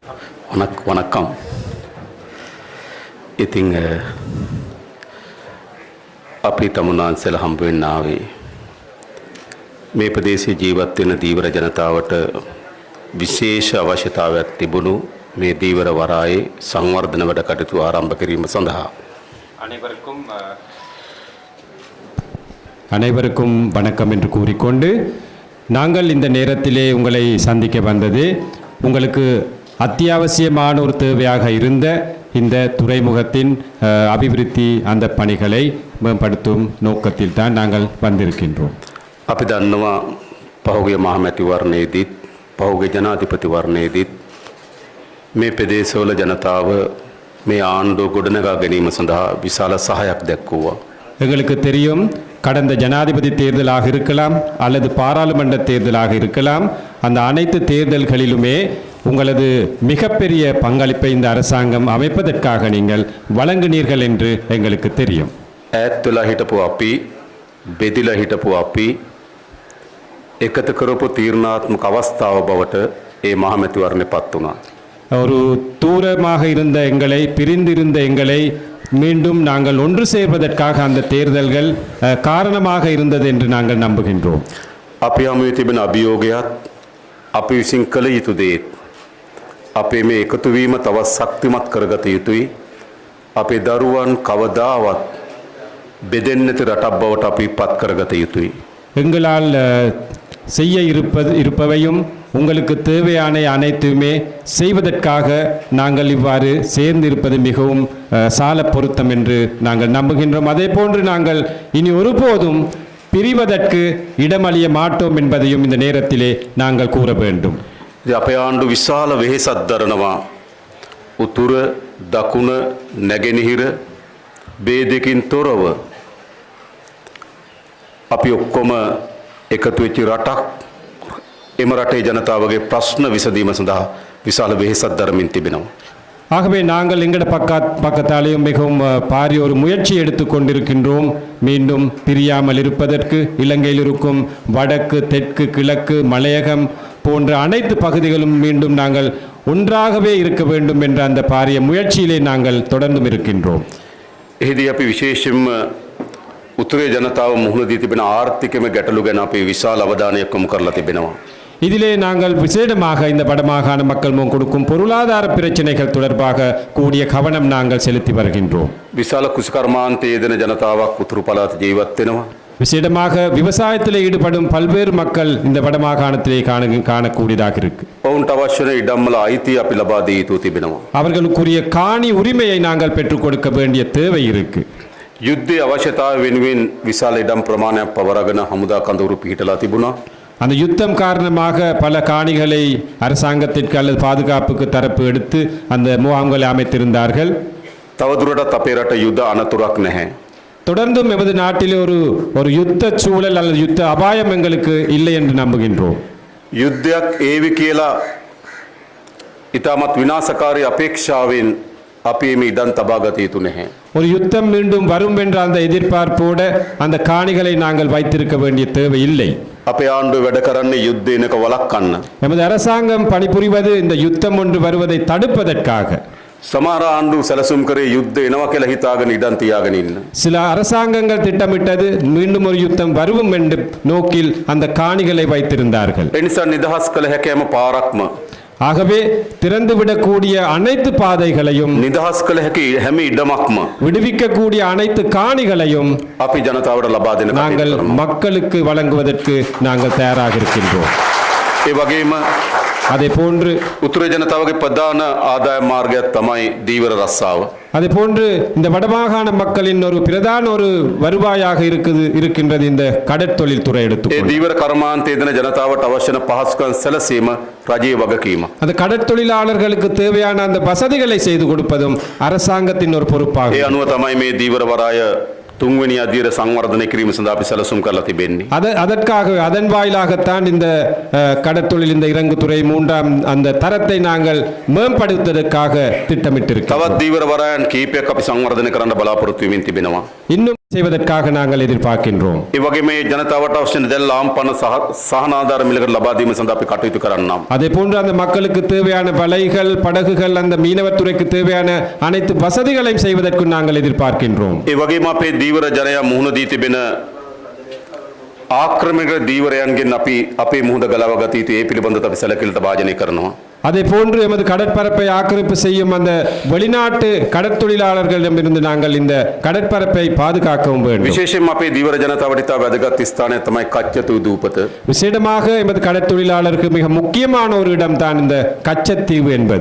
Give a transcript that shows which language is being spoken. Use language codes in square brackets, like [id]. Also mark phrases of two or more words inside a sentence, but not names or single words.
[si] වනක්කම් ඉතිං අපි තමුන්නාන්සල හම්බුවෙන් ආවේ මේ ප්‍රදේශයේ ජීවත් වෙන දීවර ජනතාවට විශේෂ අවශ්‍යතාවයක් තිබුණු මේ දීවර වරායේ සංවර්ධන වැඩ කටයුතු ආරම්භ කිරීම සඳහා [ta] அனைவருக்கும் வணக்கம் என்று கூறிக்கொண்டு நாங்கள் இந்த நேரத்திலே உங்களை சந்திக்க வந்தது உங்களுக்கு அத்தியாவசியமான ஒரு தேவையாக இருந்த இந்த துறைமுகத்தின் அபிவிருத்தி அந்த பணிகளை மேம்படுத்தும் நோக்கத்தில் தான் நாங்கள் வந்திருக்கின்றோம். [si] අපි දන්නවා පහුගිය මහමැතිවරණයේදීත් පහුගිය ජනාධිපතිවරණයේදීත් මේ ප්‍රදේශවල ජනතාව මේ ආණ්ඩුව ගොඩනගා ගැනීම සඳහා විශාල සහායක් දැක්වුවා. [ta] எங்களுக்கு தெரியும் கடந்த ஜனாதிபதி தேர்தலாக இருக்கலாம் அல்லது பாராளுமன்ற தேர்தலாக இருக்கலாம் அந்த அனைத்து தேர்தல்களிலுமே உங்களது மிகப்பெரிய பங்களிப்பை இந்த அரசாங்கம் அமைப்பதற்காக நீங்கள் வழங்கினீர்கள் என்று எங்களுக்கு தெரியும். [si] ඈත්වලා හිටපු අපි බෙදිලා හිටපු අපි එකතු කරපු තීරණාත්මක අවස්ථාව බවට ඒ මහමැතිවරණය පත් වුණා. [ta] ஒரு தூரமாக இருந்த எங்களை பிரிந்திருந்த எங்களை மீண்டும் நாங்கள் ஒன்று சேர்வதற்காக அந்த தேர்தல்கள் காரணமாக இருந்தது என்று நாங்கள் நம்புகின்றோம். [si] අපි හමුවේ තිබෙන අභියෝගයත් අපි විසින් කළ යුතු දේත් අපේ මේ එකතු වීම තවත් ශක්තිමත් කරගත යුතුයි. අපේ දරුවන් කවදාවත් බෙදෙන්නේ නැති රටක් බවට අපි පත් කරගත යුතුයි. [ta] எங்களால் செய்ய இருப்பவையும் உங்களுக்கு தேவையான அனைத்துமே செய்வதற்காக நாங்கள் இவ்வாறு சேர்ந்திருப்பது மிகவும் சால பொருத்தம் என்று நாங்கள் நம்புகின்றோம். அதே போன்று நாங்கள் இனி ஒருபோதும் பிரிவதற்கு இடமளிய மாட்டோம் என்பதையும் இந்த நேரத்திலே நாங்கள் கூற வேண்டும். [si] අපේ ආණ්ඩු විශාල වෙහෙසක් දරනවා. උතුර දකුණ නැගෙනහිර ભેදකින් තොරව අපි ඔක්කොම එකතු වෙච්ච රටක්. එම රටේ ජනතාවගේ ප්‍රශ්න විසඳීම සඳහා විශාල වෙහෙසක් දරමින් තිබෙනවා. [ta] ஆகவே நாங்கள் எங்கட பக்கத்தாலேயும் மிகவும் பாரிய ஒரு முயற்சி எடுத்து கொண்டிருக்கின்றோம். மீண்டும் பிரியாமல் இருப்பதற்கு இலங்கையில் இருக்கும் வடக்கு தெற்கு கிழக்கு மலையகம் போன்ற அனைத்து பகுதிகளும் மீண்டும் நாங்கள் ஒன்றாகவே இருக்க வேண்டும் என்ற அந்த பாரிய முயற்சியிலே நாங்கள் தொடர்ந்தும் இருக்கின்றோம். [si] එහිදී අපි විශේෂයෙන්ම උතුරේ ජනතාව මුහුණ දී තිබෙන ආර්ථිකම ගැටලු ගැන අපි විශාල අවධානයක් යොමු කරලා තිබෙනවා. [ta] இதிலே நாங்கள் விசேடமாக இந்த வடமாகாண மக்கள் கொடுக்கும் பொருளாதார பிரச்சனைகள் தொடர்பாக கூடிய கவனம் நாங்கள் செலுத்தி வருகின்றோம். [si] විශාල කුෂිකර්මාන්තයේ යෙදෙන ජනතාවක් උතුරු පළාත ජීවත් වෙනවා. [ta] விசேடமாக விவசாயத்தில் ஈடுபடும் பல்வேறு மக்கள் இந்த வடமாகாணத்திலே காணக்கூடியதாக இருக்கு. [si] ඔවුන්ට අවශ්‍ය වෙන ඉඩම්වල අයිතිය අපි ලබා දී යුතු තිබෙනවා. [ta] அவர்களுக்குரிய காணி உரிமையை நாங்கள் பெற்றுக் கொடுக்க வேண்டிய தேவை இருக்கு. [si] යුද්ධයේ අවශ්‍යතාවය වෙනුවෙන් විශාල ඉඩම් ප්‍රමාණයක් පවරගෙන හමුදා කඳවුරු පිහිටලා තිබුණා. [ta] அந்த யுத்தம் காரணமாக பல காணிகளை அரசாங்கத்திற்கு அல்லது பாதுகாப்புக்கு தரப்பு எடுத்து அந்த முகாம்களை அமைத்திருந்தார்கள். [si] තවදුරටත් අපේ රට යුද අනතුරක් නැහැ. [ta] தொடர்ந்தும் எமது நாட்டில் ஒரு யுத்த சூழல் அல்லது யுத்த அபாயம் எங்களுக்கு இல்லை என்று நம்புகின்றோம். [si] යුද්ධයක් ඒවි කියලා ඉතාමත් විනාශකාරී අපේක්ෂාවෙන් අපි මේ ඉඩම් තබා ගත යුතු නැහැ. [ta] ஒரு யுத்தம் மீண்டும் வரும் என்ற அந்த எதிர்பார்ப்போட அந்த காணிகளை நாங்கள் வைத்திருக்க வேண்டிய தேவை இல்லை. [si] අපේ ආණ්ඩුව වැඩ කරන්නේ යුද්ධේනක වළක්වන්න. [ta] எமது அரசாங்கம் பணிபுரிவது இந்த யுத்தம் ஒன்று வருவதை தடுப்பதற்காக. [si] සමහර ආණ්ඩු සැලසුම් කරේ යුද්ධ එනවා කියලා හිතාගෙන ඉඩම් තියාගෙන ඉන්න. [ta] சில அரசாங்கங்கள் திட்டமிட்டது மீண்டும் ஒரு யுத்தம் வரும் என்ற நோக்கில் அந்த காணிகளை வைத்திருந்தார்கள். [si] ඒ නිසා නිදහස් කළ හැකෑම පාරක්ම [ta] ஆகவே திறந்துவிடக்கூடிய அனைத்து பாதைகளையும் [si] නිදහස් කළ හැකි හැම ඉඩමක්ම [ta] விடுவிக்கக்கூடிய அனைத்து காணிகளையும் [si] අපි ජනතාවට ලබා දෙන්න [ta] நாங்கள் மக்களுக்கு வழங்குவதற்கு நாங்கள் தயாராக இருக்கின்றோம். [si] ඒ වගේම [ta] அதே போன்று [si] උතුරේ ජනතාවගේ ප්‍රධාන ආදාය මාර්ගයක් තමයි දීවර රස්සාව. [ta] அதே போன்று இந்த வடமாகாண மக்களின் ஒரு பிரதான ஒரு வருவாயாக இருக்கின்றது இந்த கடற்தொழில் துறை [si] ඒ [ta] எடுத்துக்கொண்டு. [si] දීවර කර්මාන්තයේ දෙන ජනතාවට අවශ්‍ය වන පහසුකම් සැලසීම රජයේ වගකීම. [ta] அந்த கடற்தொழிலாளர்களுக்கு தேவையான அந்த வசதிகளை செய்து கொடுப்பதும் அரசாங்கத்தின் ஒரு [si] ඒ [ta] பொறுப்பாகும். [si] අනුව තමයි මේ දීවර වරාය තුන්වෙනි අධීර සංවර්ධනය කිරීම සඳහා අපි සැලසුම් කරලා තිබෙන්නේ. [ta] அதற்காக அதன் வாயிலாகத்தான் இந்த கடற்தொழில் இந்த இறங்குதுறை மூன்றாம் அந்த தரத்தை நாங்கள் மேம்படுத்துவதற்காக திட்டமிட்டிருக்கிறோம். [si] තවත් දීවර වරායන් කීපයක් අපි සංවර්ධනය කරන්න බලාපොරොත්තු වෙමින් තිබෙනවා. [ta] இன்னும் செய்வதற்காக நாங்கள் எதிர்பார்க்கின்றோம். [si] ඒ වගේ මේ ජනතාවට අවශ්‍ය දැල් ආම්පන සහනාධාර මිලකට ලබා දීම සඳහා අපි කටයුතු කරන්නම්. [ta] அதே போன்று அந்த மக்களுக்கு தேவையான வலைகள், படகுகள், அந்த மீனவத்துறைக்கு தேவையான அனைத்து வசதிகளையும் செய்வதற்கு நாங்கள் எதிர்பார்க்கின்றோம். [si] ඒ වගේම අපේ දීවර ජනයා මුහුණ දී තිබෙන ආක්‍රමණික දීවරයන්ගෙන් අපි අපේ මුහුණ ගලව ගත යුතු ඒ පිළිබඳව අපි සැලකිලිට භාජනය කරනවා. [ta] அதே போன்று எமது கடற்பரப்பை ஆக்கிரமிப்பு செய்யும் அந்த வெளிநாட்டு கடற்தொழிலாளர்களிடமிருந்து நாங்கள் இந்த கடற்பரப்பை பாதுகாக்கவும் வேண்டும். [si] විශේෂයෙන්ම අපේ දීවර ජනතාවට ඉතා වැදගත් ස්ථානය තමයි කච්චතු දූපත. [ta] விசேடமாக எமது கடற்தொழிலாளருக்கு மிக முக்கியமான ஒரு இடம்தான் இந்த கச்சத்தீவு என்பது.